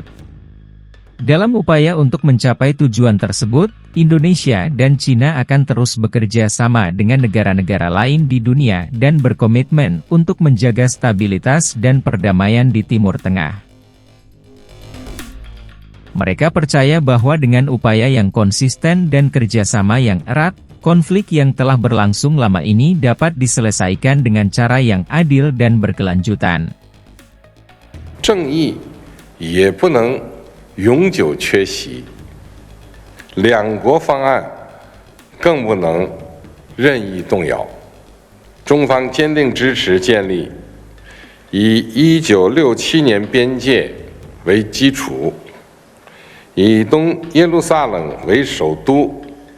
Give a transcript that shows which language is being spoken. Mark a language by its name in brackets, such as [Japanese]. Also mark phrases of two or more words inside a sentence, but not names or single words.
[Indonesian] Dalam upaya untuk mencapai tujuan tersebut, Indonesia dan Cina akan terus bekerja sama dengan negara-negara lain di dunia dan berkomitmen untuk menjaga stabilitas dan perdamaian di Timur Tengah. Mereka percaya bahwa dengan upaya yang konsisten dan kerjasama yang erat, konflik yang telah berlangsung lama ini dapat diselesaikan dengan cara yang adil dan berkelanjutan. [Chinese] 正义也不能永久缺席，两国方案更不能任意动摇。中方坚定支持建立以1967年边界为基础，以东耶路撒冷为首都